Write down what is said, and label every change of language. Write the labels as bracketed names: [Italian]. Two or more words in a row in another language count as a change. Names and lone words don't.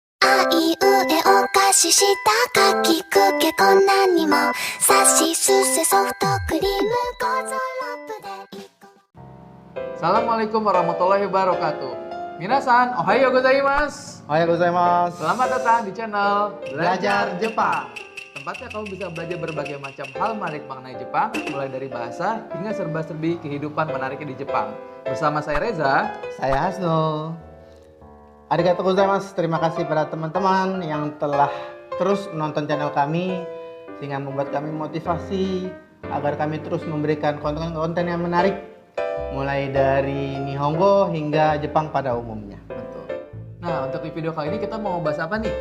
[Japanese] あいうえお菓子したかきくけこんなにもさしすせソフトクリームゴーゾラップでいこ [Arabic] السلام عليكم ورحمة الله وبركاته. [Japanese] 皆さん、おはようございます. おはようございます. [Indonesian] Selamat datang di channel Belajar Jepang. Tempatnya kamu bisa belajar berbagai macam hal menarik mengenai Jepang, mulai dari bahasa hingga serba-serbi kehidupan menariknya di Jepang. Bersama saya Reza. Saya Hasno. [Japanese] ありがとうございます. [Indonesian] Terima kasih pada teman-teman yang telah terus menonton channel kami sehingga membuat kami motivasi agar kami terus memberikan konten-konten yang menarik mulai dari Nihongo hingga Jepang pada umumnya. Betul. Nah, untuk di video kali ini kita mau bahas apa nih?